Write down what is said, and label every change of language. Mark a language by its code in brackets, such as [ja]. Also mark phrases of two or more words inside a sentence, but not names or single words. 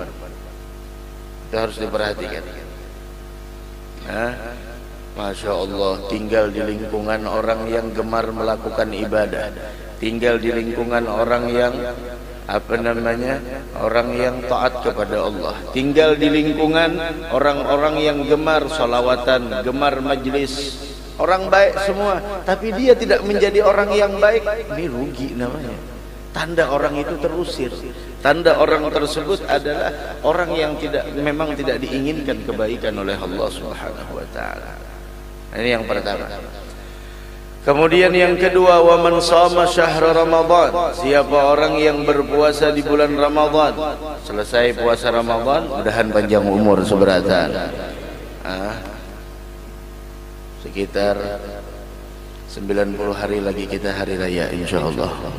[id] Itu harus diperhatikan. Masya Allah, tinggal di lingkungan orang yang gemar melakukan ibadah, tinggal di lingkungan orang yang orang yang taat kepada Allah, tinggal di lingkungan orang-orang yang gemar sholawatan, gemar majlis, orang baik semua, tapi dia tidak menjadi orang yang baik, ini rugi namanya. Tanda orang itu terusir, tanda orang tersebut adalah orang yang memang tidak diinginkan kebaikan oleh [ar] الله سبحانه وتعالى. [id] Ini yang pertama. Kemudian yang kedua, [ar] ومن صام شهر رمضان, [id] siapa orang yang berpuasa di bulan Ramadan, selesai puasa Ramadan, mudahan panjang umur seberatan. Sekitar 90 hari lagi kita hari raya insyaallah.